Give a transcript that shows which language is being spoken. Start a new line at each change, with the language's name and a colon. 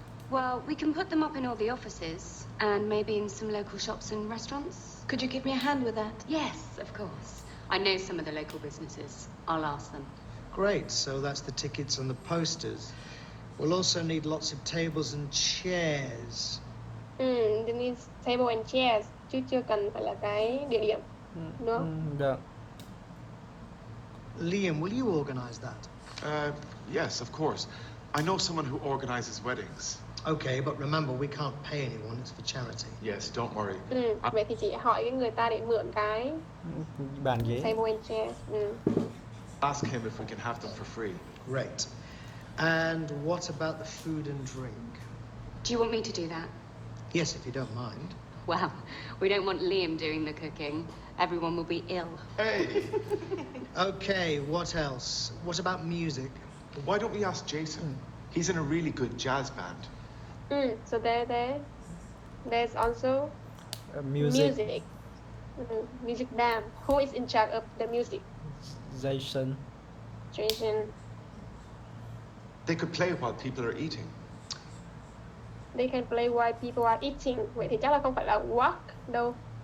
English: Well, we can put them up in all the offices and maybe in some local shops and restaurants. Could you give me a hand with that? Yes, of course. I know some of the local businesses. I'll ask them. Great, so that's the tickets and the posters. We'll also need lots of tables and chairs. They need table and chairs,
Vietnamese: chứ chưa cần phải là cái địa điểm. Đúng không? Được.
English: Liam, will you organize that? Yes, of course. I know someone who organizes weddings. Okay, but remember, we can't pay anyone. It's for charity. Yes, don't worry.
Vietnamese: Vậy thì chị hỏi cái người ta để mượn cái Bàn ghế.
English: table and chairs. Ask him if we can have them for free. Great. And what about the food and drink? Do you want me to do that? Yes, if you don't mind. Well, we don't want Liam doing the cooking. Everyone will be ill. Hey! Okay, what else? What about music? Why don't we ask Jason? He's in a really good jazz band. So there's also Music. Music band. Who is in charge of the music? Jason. They could play while people are eating. They can play while people are eating.
Vietnamese: Vậy thì chắc là không phải là walk đâu.